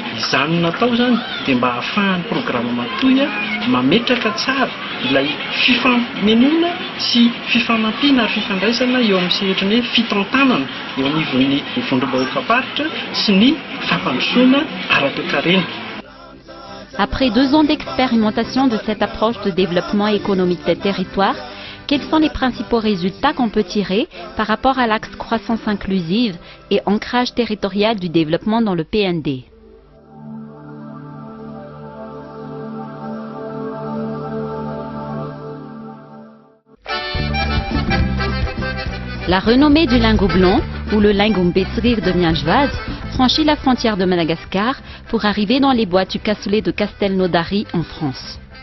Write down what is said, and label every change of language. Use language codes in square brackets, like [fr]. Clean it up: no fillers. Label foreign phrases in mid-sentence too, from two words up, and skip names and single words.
[mg] Izany natao zany dia mba hahafahan'ny programa matoy mametraka tsara ilay fifamenoana sy fifanampiana ary fifandraisana eo amin'ny sehatra ny fitantanana eo anivon'ny vondrom-bahoaka-paritra sy ny fampandrosoana ara-toe-karena. [fr] Après 2 ans d'expérimentation de cette approche de développement économique des territoires, quels sont les principaux résultats qu'on peut tirer par rapport à l'axe croissance inclusive et ancrage territorial du développement dans le PND? La renommée du lingot blanc, ou le lingot mbetsrir de Mianjvaz, franchit la frontière de Madagascar pour arriver dans les bois du cassoulet de Castelnaudary en France.